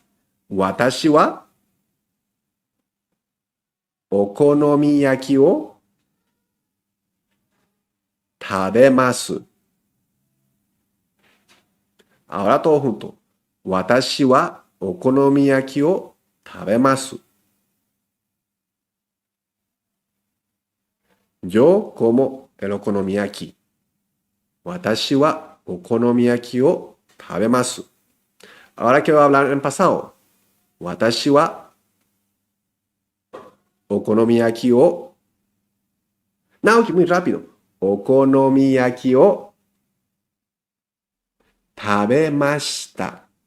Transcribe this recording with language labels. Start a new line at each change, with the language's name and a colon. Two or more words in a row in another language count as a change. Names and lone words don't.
Japanese: 私はお好み焼きを食べます.
Spanish: Ahora todo junto.
Japanese: 私はお好み焼きを食べます.
Spanish: Yo como el okonomiyaki.
Japanese: 私はお好み焼きを食べます.
Spanish: Ahora que voy a hablar en pasado.
Japanese: 私はお好み焼きを...
Spanish: Naoki, muy rápido.
Japanese: お好み焼きを食べました.